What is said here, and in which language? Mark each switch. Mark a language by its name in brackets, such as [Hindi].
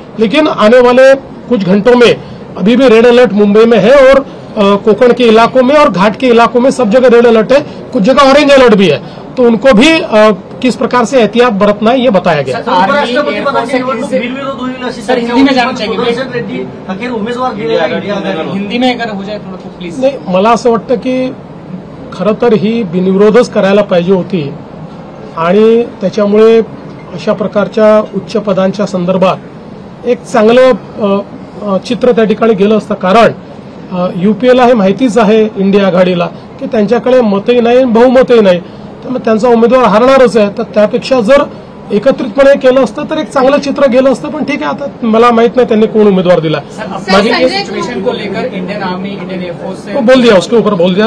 [Hindi] लेकिन आने वाले कुछ घंटों में अभी भी रेड अलर्ट मुंबई में है और कोकण के इलाकों में और घाट के इलाकों में सब जगह रेड अलर्ट है, कुछ जगह ऑरेंज अलर्ट भी है। तो उनको भी किस प्रकार से एहतियात बरतना है ये बताया गया। हिंदी में जाना चाहिए, हिंदी में अगर हो जाए थोड़ा तो प्लीज। [Marathi] नाही, मला असं वाटतं की खरं तर ही बिनविरोधच करायला पाहिजे होती आणि त्याच्यामुळे अशा प्रकारच्या उच्च पदांच्या संदर्भात एक चांगलं चित्र त्या ठिकाणी गेलं असतं। कारण यूपीएला हे माहितीच आहे इंडिया आघाडीला की त्यांच्याकडे मतही नाही बहुमतही नाही, त्यामुळे त्यांचा उमेदवार हारणारच आहे। तर त्यापेक्षा जर एकत्रितपणे केलं असतं तर एक चांगलं चित्र गेलं असतं। पण ठीक आहे, आता मला माहित नाही त्यांनी कोण उमेदवार दिला। [Hindi] सिचुएशन को लेकर इंडियन आर्मी इंडियन एयरफोर्स से बोल दिया, उसके ऊपर बोल दिया।